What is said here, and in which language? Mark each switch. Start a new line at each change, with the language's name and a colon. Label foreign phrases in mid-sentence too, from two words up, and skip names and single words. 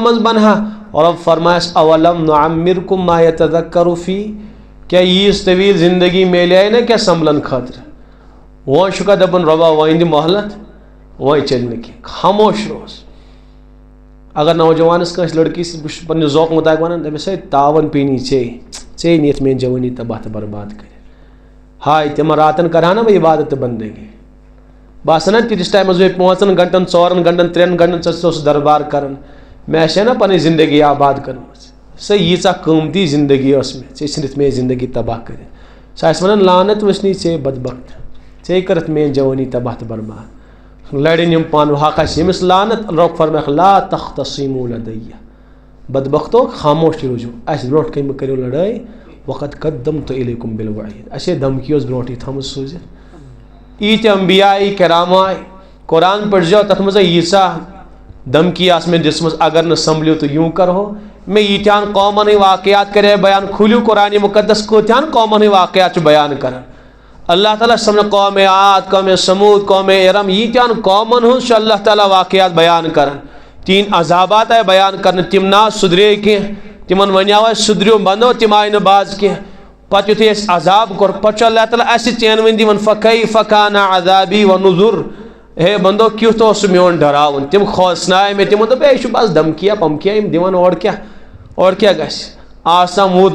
Kashmiri: منٛز بنہا رۄب فرمایس
Arabic: اولم نعمرکم ما یتذکر فی
Kashmiri: کیٛاہ ییٖژ طویٖل زندگی میلیے نا کیٛاہ سنبھلن خٲطرٕ وۄنۍ چھُکھا دپان رۄبا وۄنۍ دِ مۄہلت وۄنۍ چلہِ نہٕ کینٛہہ خاموش روز اگر نوجوانس کٲنٛسہِ لڑکی سۭتۍ بہٕ چھُس پننہِ ذوق مطابق ونان دپیس ہے تاون پیٖنی ژےٚ نِتھ میٲنۍ جوٲنی تباہ تہٕ برباد کٔرِتھ ہاے تِمن راتن کرہا نا بہٕ عبادت تہٕ بندگی بہٕ آسہٕ نا تیٖتِس ٹایمس بیٚیہِ 5 گنٹن 4 گنٹن 3 گنٹن ژٕ اوسُس دربار کران مےٚ آسہِ ہا نا پنٕنۍ زندگی آباد کٔرمٕژ سۄ ییٖژاہ قۭمتی زندگی ٲس مےٚ ژےٚ ژھٕنِتھ میٲنۍ زندگی تباہ کٔرِتھ سۄ آسہِ ونان لعنت وٕچھنی ژےٚ بدبخت ژےٚ کٔرٕتھ میٲنۍ جوٲنی تباہ تہٕ برباد لڑن یم پان حق آسہِ ییٚمِس لعنت رۄب فرمایکھ
Arabic: لا تختصموا لدیہ
Kashmiri: بدبختو خاموش روٗزِو اَسہِ برونٛٹھ کَنہِ مہٕ کٔرِو لڑٲے
Arabic: وقد قدمت الیکم بالوعید
Kashmiri: اَسے دھمکی ٲس برونٛٹھٕے تھٲومٕژ سوٗزِتھ ییٖتیٛاہ انبیاء کرام آے قرآن پٔرۍزیو تَتھ منٛز ییٖژاہ دھمکی آس مےٚ دِژمٕژ اگر نہٕ سنبھلِو تہٕ یوٗں کرہو مےٚ ییٖتیٛاہن قومن ہٕنٛدۍ واقعات کرے بیان کھوٗلِو قرآنِ مُقدس کۭتیٛاہن قومن ہٕنٛدۍ واقعات چھِ بیان کران اللہ تعالیٰ چھِ سمجھان قوم عاد قوم سموٗد قوم ارم ییٖتیٛاہن قومن ہٕنٛز چھُ اللہ تعالیٰ واقعات بیان کران تِہنٛدۍ عذابات آیہِ بیان کرنہٕ تِم نہ سُدرے کینٛہہ تِمن ونیو اَسہِ سُدرِو بنٛدو تِم آیہِ نہٕ باز کینٛہہ پتہٕ یُتھُے اَسہِ عذاب کوٚر پتہٕ چھُ اللہ تعالیٰ اَسہِ ژینوٕنۍ دِوان
Arabic: فکیف کان عذابی ونُذُر
Kashmiri: ہے بندو کیُتھ اوس سُہ میون ڈراوُن تِم کھوژنایے مےٚ تِمو دوٚپ ہے چھُ بس دھمکیہ پمکیہ یِم دِوان اورٕ کیٛاہ گژھِ آز تام موٗد